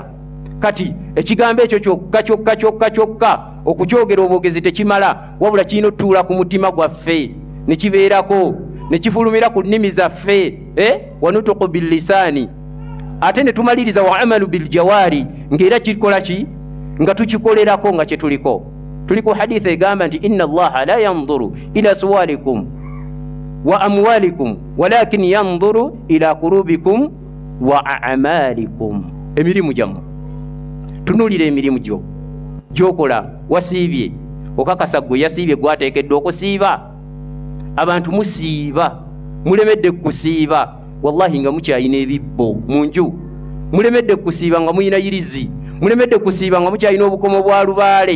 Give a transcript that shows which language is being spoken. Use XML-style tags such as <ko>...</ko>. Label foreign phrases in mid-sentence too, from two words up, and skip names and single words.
<lg>Kati ekigambo ekyo kyokka okukyogera obwogezi tekimala, wabula kirina otutuula ku mutima gwaffe ne kibeerako, ne kifulumira ku nnimi zaffe,</lg> <ar>والنطق باللسان.</ar> <lg>Ate ne tumaliriza</lg> <ar>والعمل بالجوارح,</ar> <lg>ng'era kikola ki? Nga tukikolerako nga kye tuliko. tuli ku haditha egamba nti</lg> <ar>إن الله لا ينظر إلى صوركم وأموالكم ولكن ينظر إلى قلوبكم وأعمالكم.</ar> <lg>Emirimu jammwe tunulira emirimu gyo gyokola. Wasiibye okakasa gwe yasiibye gwateekeddwa okusiiba. Abantu musiiba, mulemedde kusiiba wallahi nga mukyayina ebibbo mu nju, mulemedde kusiiba nga muyina yirizi, mulemedde kusiiba nga mukyayina obukomo bwa lubaale.</lg>